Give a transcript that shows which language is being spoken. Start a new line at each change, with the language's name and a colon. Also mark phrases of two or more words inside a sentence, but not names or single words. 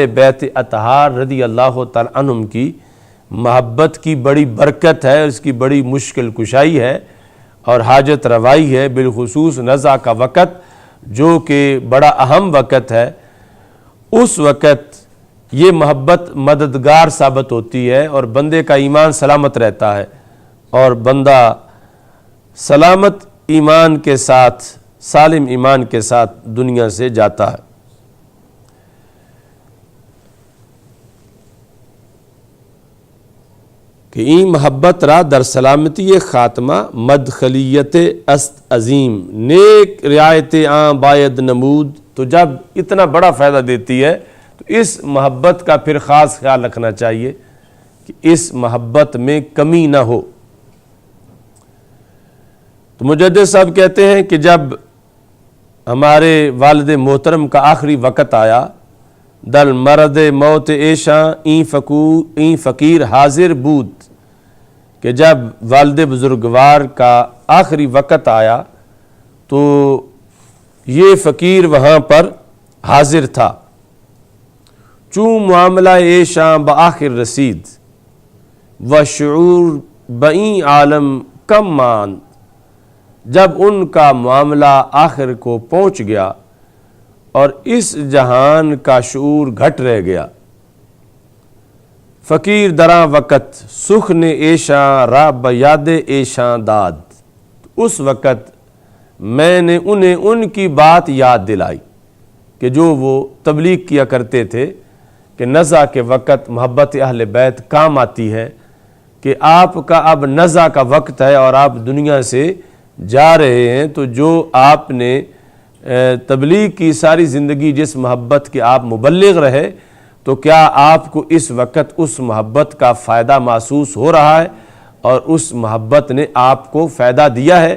Urdu: بیت اطہار
Arabic: رضی اللہ تعالی عنہم
Urdu: کی محبت کی بڑی برکت ہے، اس کی بڑی مشکل کشائی ہے اور حاجت روائی ہے، بالخصوص نزع کا وقت جو کہ بڑا اہم وقت ہے، اس وقت یہ محبت مددگار ثابت ہوتی ہے اور بندے کا ایمان سلامت رہتا ہے، اور بندہ سلامت ایمان کے ساتھ، سالم ایمان کے ساتھ دنیا سے جاتا ہے۔
Persian: کہ این محبت را در سلامتی خاتمہ مدخلیت است عظیم، نیک رعایت آں باید نمود۔
Urdu: تو جب اتنا بڑا فائدہ دیتی ہے تو اس محبت کا پھر خاص خیال رکھنا چاہیے کہ اس محبت میں کمی نہ ہو۔ تو مجدد صاحب کہتے ہیں کہ جب ہمارے والد محترم کا آخری وقت آیا،
Persian: دل مرد موت ایشاں این فقیر حاضر بود،
Urdu: کہ جب والد بزرگوار کا آخری وقت آیا تو یہ فقیر وہاں پر حاضر تھا۔
Persian: چون معاملہ ایشاں بآخر رسید و شعور بئیں عالم کم ماند،
Urdu: جب ان کا معاملہ آخر کو پہنچ گیا اور اس جہان کا شعور گھٹ رہ گیا۔
Persian: فقیر دراں وقت سخن ایشاں را بیاد ایشاں داد،
Urdu: اس وقت میں نے انہیں ان کی بات یاد دلائی کہ جو وہ تبلیغ کیا کرتے تھے کہ نزع کے وقت محبت اہل بیت کام آتی ہے، کہ آپ کا اب نزع کا وقت ہے اور آپ دنیا سے جا رہے ہیں، تو جو آپ نے تبلیغ کی ساری زندگی جس محبت کے آپ مبلغ رہے، تو کیا آپ کو اس وقت اس محبت کا فائدہ محسوس ہو رہا ہے اور اس محبت نے آپ کو فائدہ دیا ہے؟